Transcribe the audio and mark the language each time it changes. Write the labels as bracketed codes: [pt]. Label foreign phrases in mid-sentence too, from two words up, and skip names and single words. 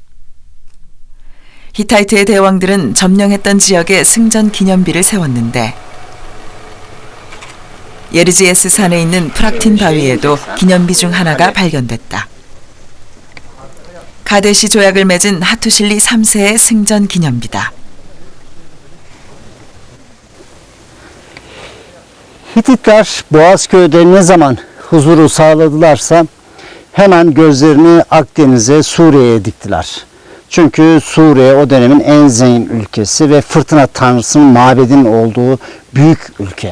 [ko] 히타이트의 대왕들은 점령했던 지역에 승전 기념비를 세웠는데 예르지에스 산에 있는 프락틴 바위에도 기념비 중 하나가 발견됐다. 카데시 조약을 맺은 하투실리 3세의 승전 기념비다. [tr] Hititler Boğazköy'de ne zaman huzuru sağladılarsa hemen gözlerini Akdeniz'e, Suriye'ye diktiler. Çünkü Suriye o dönemin en zengin ülkesi ve fırtına tanrısının mabedinin olduğu büyük ülke.